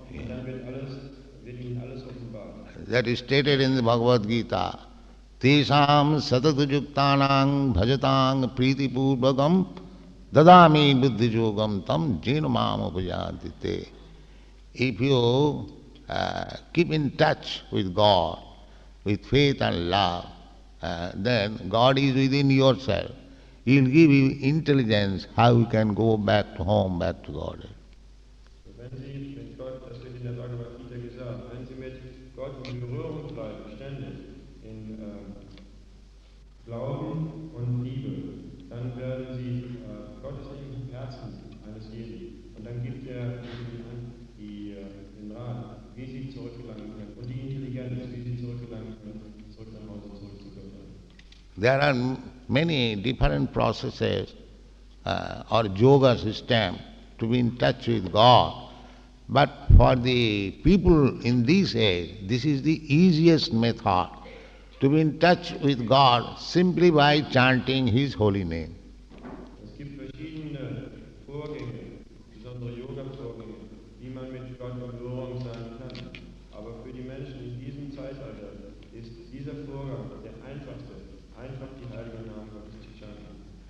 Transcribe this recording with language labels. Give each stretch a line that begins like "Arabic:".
German: Und dann wird Ihnen alles offenbart.
English: That is stated in the Bhagavad Gita.
Sanskrit: Tesam satatujuktanang bhajatang pritipurvakam dadami buddhijogam tam jenamam upajantite.
English: If you keep in touch with God, with faith and love, then God is within yourself. He will give you intelligence how you can go back to home, back to God.
German: Wenn Sie mit Gott, das wird in der Bhagavad Gita gesagt, wenn Sie mit Gott in Berührung bleiben, ständig in Glauben und Liebe, dann werden Sie, Gott ist im Herzen eines jeden. Und dann gibt er Ihnen den Rat, wie Sie zurückgelangen können und die Intelligenz, wie Sie zurückgelangen können, zurück nach Hause, zurück zu Gott.
English: There are many different processes or yoga system to be in touch with God. But for the people in this age, this is the easiest method to be in touch with God simply by chanting His holy name.
German: Es gibt verschiedene Vorgänge, besondere Yoga-Vorgänge, wie man mit Gott in Berührung sein kann. Aber für die Menschen in diesem Zeitalter ist dieser Vorgang der einfachste, einfach die heiligen Namen Gottes zu chanten.